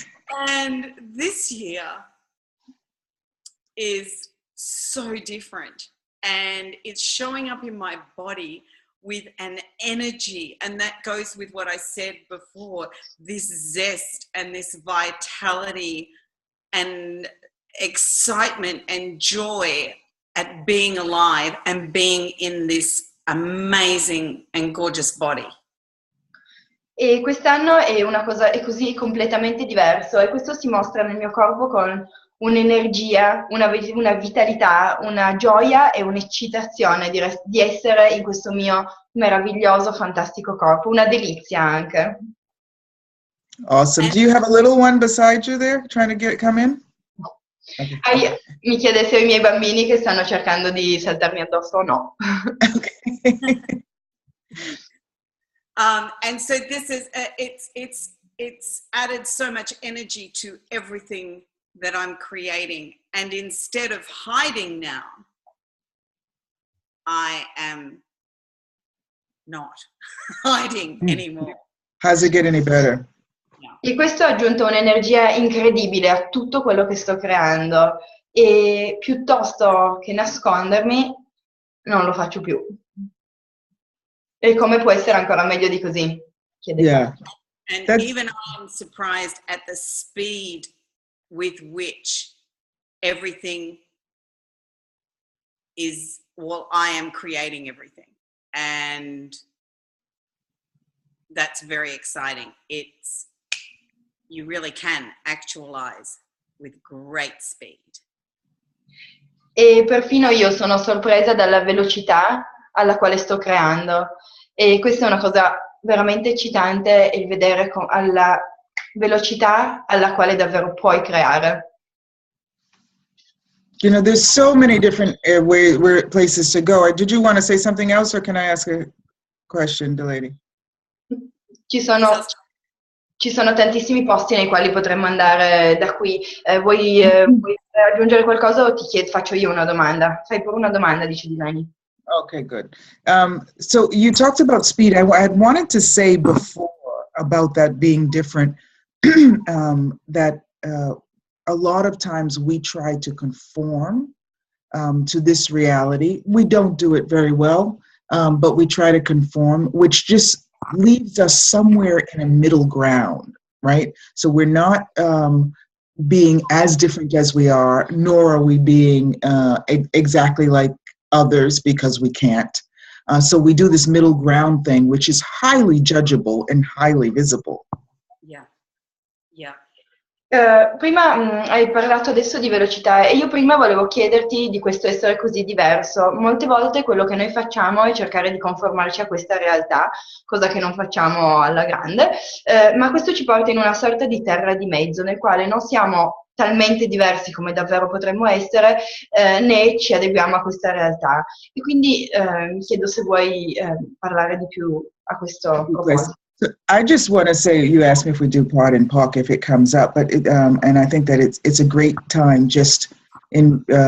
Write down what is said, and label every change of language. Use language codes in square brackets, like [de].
[en] And this year is so different, and it's showing up in my body with an energy, and that goes with what I said before, this zest and this vitality and excitement and joy at being alive and being in this amazing and gorgeous body. [it] E quest'anno è così completamente diverso e questo si mostra nel mio corpo con un'energia, una vitalità, una gioia e un'eccitazione di essere in questo mio meraviglioso, fantastico corpo, una delizia anche. [en] Awesome. Do you have a little one beside you there trying to come in? Okay. [it] Mi chiede se ho i miei bambini che stanno cercando di saltarmi addosso o no. [en] Okay. And so this is it's added so much energy to everything that I'm creating, and instead of hiding now, I am not hiding anymore. How's it get any better? [it] E questo ha aggiunto un'energia incredibile a tutto quello che sto creando e piuttosto che nascondermi non lo faccio più. E come può essere ancora meglio di così? Chiede. [en] Yeah. And even I'm surprised at the speed with which everything is, well, I am creating everything. And that's very exciting. You really can actualize with great speed. [it] E perfino io sono sorpresa dalla velocità alla quale sto creando e questa è una cosa veramente eccitante, il vedere alla velocità alla quale davvero puoi creare. [en] You know, there's so many different places to go. Did you want to say something else, or can I ask a question, Delany? [it] Ci sono tantissimi posti nei quali potremmo andare da qui. Vuoi aggiungere qualcosa o faccio io una domanda? Fai pure una domanda, dice Delany. [en] Okay, good. So you talked about speed. I had wanted to say before about that being different, that a lot of times we try to conform to this reality. We don't do it very well, but we try to conform, which just leaves us somewhere in a middle ground, right? So we're not being as different as we are, nor are we being exactly like others because we can't. So we do this middle ground thing, which is highly judgeable and highly visible. Yeah. Yeah. [it] Prima hai parlato adesso di velocità e io prima volevo chiederti di questo essere così diverso. Molte volte quello che noi facciamo è cercare di conformarci a questa realtà, cosa che non facciamo alla grande, ma questo ci porta in una sorta di terra di mezzo nel quale non siamo talmente diversi come davvero potremmo essere, né ci adeguiamo a questa realtà. E quindi mi chiedo se vuoi parlare di più a questo proposito. [en] So I just want to say, you asked me if we do Pod and POC if it comes up, but and I think that it's a great time just in